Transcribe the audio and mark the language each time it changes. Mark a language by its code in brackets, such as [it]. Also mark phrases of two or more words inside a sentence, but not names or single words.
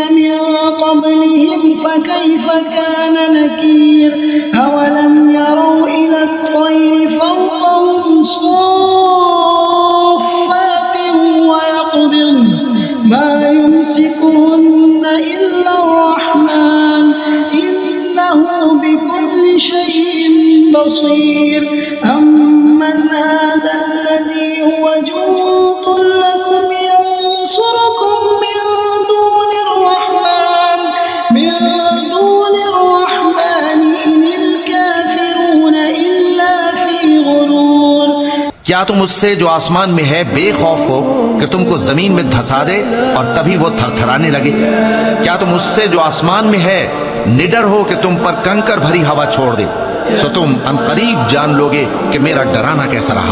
[ar] من قبلهم فكيف كان نكير أولم يروا إلى الطير فوقهم صافات ويقبضن ما يمسكهن إلا الرحمن إنه بكل شيء بصير أمن هذا الذي هو جند لكم ينصركم من دون الرحمن إن الكافرون إلا في غرور। [hi] क्या तुम उससे जो आसमान में है बेखौफ हो कि तुमको जमीन में धंसा दे और तभी वो थरथराने लगे? क्या तुम उससे जो आसमान में है निडर हो कि तुम पर कंकर भरी हवा छोड़ दे? सो तुम अनकरीब जान लोगे कि मेरा डराना कैसा रहा।